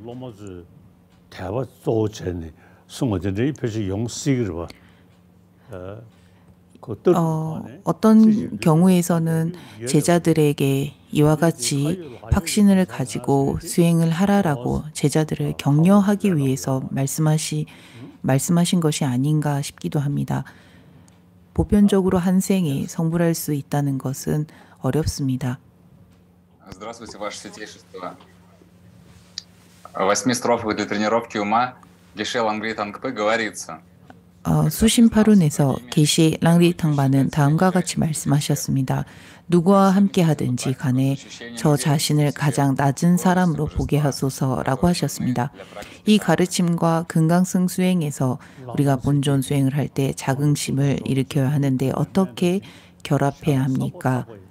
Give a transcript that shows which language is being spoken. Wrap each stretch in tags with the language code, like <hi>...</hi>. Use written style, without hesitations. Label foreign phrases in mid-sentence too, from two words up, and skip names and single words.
<ko>어떤 경우에서는 제자들에게 이와 같이 확신을 가지고 수행을 하라라고 제자들을 격려하기 위해서 말씀하신 것이 아닌가 싶기도 합니다. 보편적으로 한 생에 성불할 수 있다는 것은 어렵습니다.</ko> <ru>Здравствуйте, Ваше Святейшество. В 8 строфах для тренировки ума Геше Лангри Тангпы говорится.</ru> <ko>수심파룬에서 게시 랑리 탕바는 다음과 같이 말씀하셨습니다. 누구와 함께 하든지 간에 저 자신을 가장 낮은 사람으로 보게 하소서라고 하셨습니다. 이 가르침과 금강승 수행에서 우리가 본존 수행을 할 때 자긍심을 일으켜야 하는데 어떻게 결합해야 합니까?</ko>